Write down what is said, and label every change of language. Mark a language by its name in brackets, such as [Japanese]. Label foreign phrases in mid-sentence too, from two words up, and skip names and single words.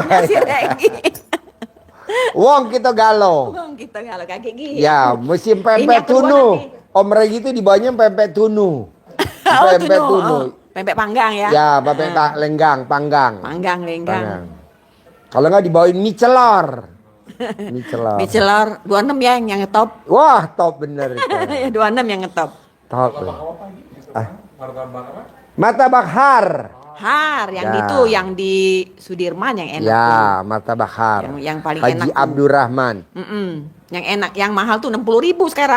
[Indonesian] Si Regi. Wong kita galau. Bang, kita kalau kayak gini. Ya, musim Ini pempek yang kedua tunu. nanti. Om Regi itu di bawahnya pempek tunu. Pempek Tunu. tunu. Oh, pempek panggang ya. Ya, pempek lenggang, panggang. Panggang, lenggang. Panggang. Kalau nggak dibawain mie celor. Mie celor. Mie celor 26 ya yang ngetop. Wah, top bener itu. Ya 26 yang ngetop. Top. Martabak apa? Martabak har. Har yang Ya. itu yang di Sudirman yang enak tuh. Ya, martabak har. Yang paling Haji enak tuh. Abdurrahman. Yang enak, yang mahal tuh 60.000 sekarang.